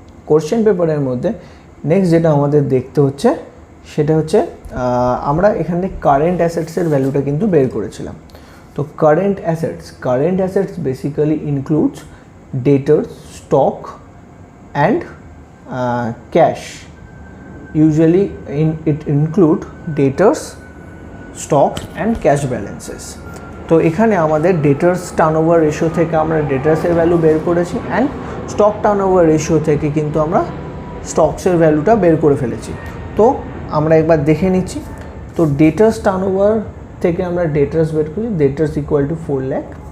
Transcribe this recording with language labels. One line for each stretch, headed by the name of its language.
Bangla: Question পেপারের মধ্যে next যেটা আমাদের দেখতে হচ্ছে সেটা হচ্ছে আমরা এখানে কারেন্ট অ্যাসেটসের ভ্যালুটা কিন্তু বের করেছিলাম। তো current assets basically includes ডেটার্স, stock and cash.
English: Usually it include debtors, stock and cash balances.
Bangla: তো এখানে আমাদের ডেটার্স টার্নওভার রেশিও থেকে আমরা ডেটার্সের ভ্যালু বের করেছি অ্যান্ড স্টক টার্নওভার রেশিও থেকে কিন্তু আমরা স্টকসের ভ্যালুটা বের করে ফেলেছি। তো আমরা একবার দেখে নিচ্ছি। তো ডেটার্স টার্নওভার থেকে আমরা ডেটার্স বের করেছি, ডেটার্স ইকুয়াল টু 4 lakh।